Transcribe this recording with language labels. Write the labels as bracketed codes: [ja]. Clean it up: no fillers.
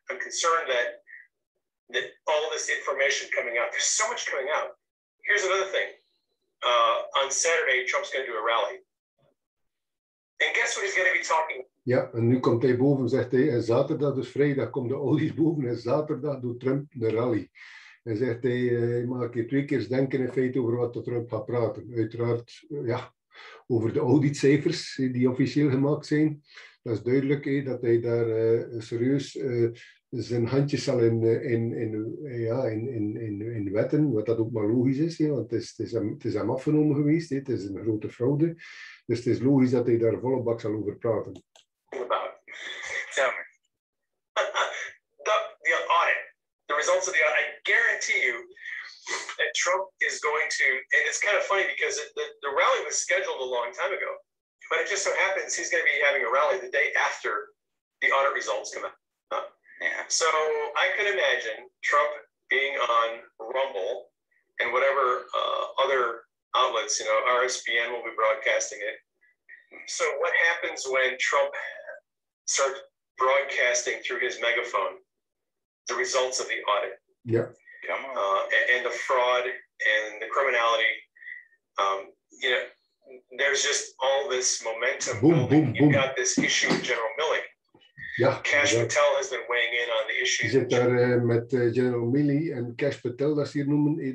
[en] I'm concerned that all this information coming out, there's so much coming out. Here's another thing. On Saturday, Trump's going to do a rally. And guess what he's going to be talking? [nl] Ja, en nu komt hij boven, zegt hij, en zaterdag, dus vrijdag, komt de audi's boven en zaterdag doet Trump de rally. En zegt hij mag een keer 2 keer denken in feite over wat Trump gaat praten. Uiteraard, ja, over de auditcijfers die officieel gemaakt zijn. Dat is duidelijk dat hij daar serieus zijn handjes zal in wetten, wat dat ook maar logisch is, want het is hem afgenomen geweest, het is een grote fraude. Dus het is logisch dat hij daar volle bak zal over praten. [en] Tell me. The audit, the results of the audit, I guarantee you that Trump is going to, and it's kind of funny because the rally was scheduled a long time ago, but it just so happens he's going to be having a rally the day after the audit results come out. Yeah. So I could imagine Trump being on Rumble and whatever other outlets, RSBN will be broadcasting it. So what happens when Trump starts broadcasting through his megaphone the results of the audit? Yeah. And the fraud and the criminality. There's just all this momentum building. You've got this issue with General Milley. [nl] Ja, [en] Cash Patel has been weighing in on the issues. [nl] Je zit daar met General Milley en Cash Patel, dat ze hier noemen.